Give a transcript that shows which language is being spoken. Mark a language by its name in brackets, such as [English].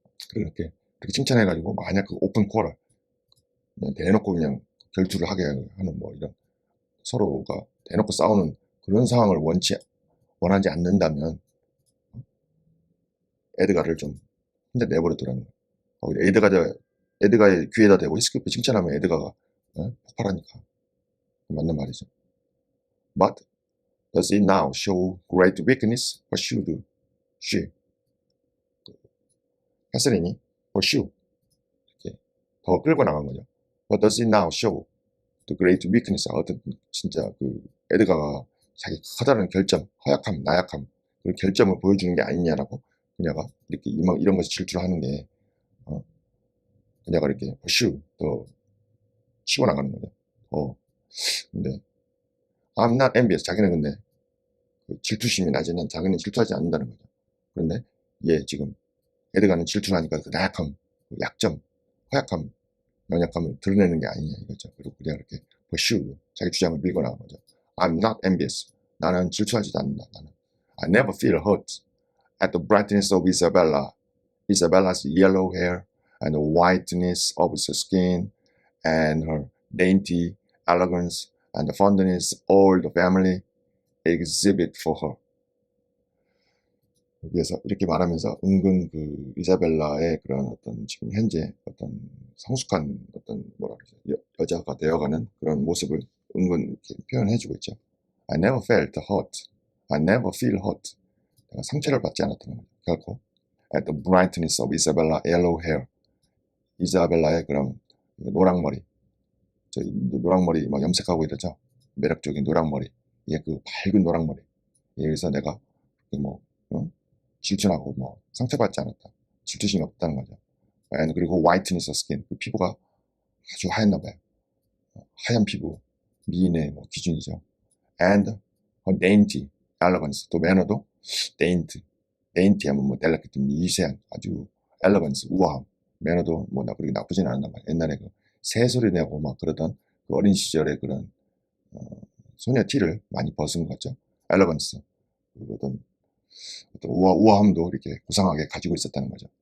[Korean] 그렇게 칭찬해가지고 만약 그 오픈 쿼럴 그냥 대놓고 그냥 결투를 하게 하는 이런 서로가 대놓고 싸우는 그런 상황을 원하지 않는다면 에드가를 좀 혼자 내버려두라는 거예요. 에드가의 귀에다 대고 히스클리프 칭찬하면 에드가가 폭발하니까 맞는 말이죠. [English] But does it now show great weakness, or she. [Korean] 캐서린이 pursue 이렇게 더 끌고 나간 거죠. [English] What does it now show? The great weakness. [Korean] 어떤 진짜 그 에드가가 자기 커다란 결점, 허약함, 나약함 그 결점을 보여주는 게 아니냐라고 그녀가 이렇게 이런 것을 질투를 하는 게 그녀가 이렇게 pursue 더 치고 나가는 거죠. [English] 근데 I'm not envious. [Korean] 자기는 근데 그 질투심이 나지는 자기는 질투하지 않는다는 거죠. 그런데 얘 지금 에드가는 질투를 하니까 그 나약함, 그 약점, 허약함, 연약함을 드러내는 게 아니냐 이거죠. 그리고 그냥 이렇게 pursue 자기 주장을 밀고 나간 거죠. [English] I'm not envious. [Korean] 나는 질투하지도 않는다. [English] 나는 I never feel hurt at the brightness of Isabella. Isabella's yellow hair and the whiteness of her skin and her dainty elegance and the fondness all the family exhibit for her. [Korean] 여기에서 이렇게 말하면서 은근 그 이사벨라의 그런 어떤 지금 현재 어떤 성숙한 어떤 뭐라 그러죠 여자가 되어가는 그런 모습을 은근 이렇게 표현해주고 있죠. [English] I never felt hurt. I never feel hurt. [Korean] 내가 상처를 받지 않았다는 거죠. 결코. [English] At the brightness of Isabella yellow hair. [Korean] 이사벨라의 그런 노랑머리. 저 노랑머리 막 염색하고 이러죠. 매력적인 노랑머리. 얘 그 밝은 노랑머리. 여기서 내가 뭐 질투나고 뭐 상처받지 않았다. 질투심이 없다는 거죠. [English] 그리고 whiteness of skin. [Korean] 그 피부가 아주 하얗나 봐요. 하얀 피부. 미인의 뭐 기준이죠. [English] And her dainty elegance. [Korean] 또 매너도 dainty. dainty 하면 뭐 delicate 미세한 아주 elegance 우아함. 매너도 뭐 그렇게 나쁘진 않았나 봐요. 옛날에 그 새소리 내고 막 그러던 그 어린 시절의 그런 소녀 티를 많이 벗은 것 같죠. [English] elegance. [Korean] 어떤 우아함도 이렇게 고상하게 가지고 있었다는 거죠.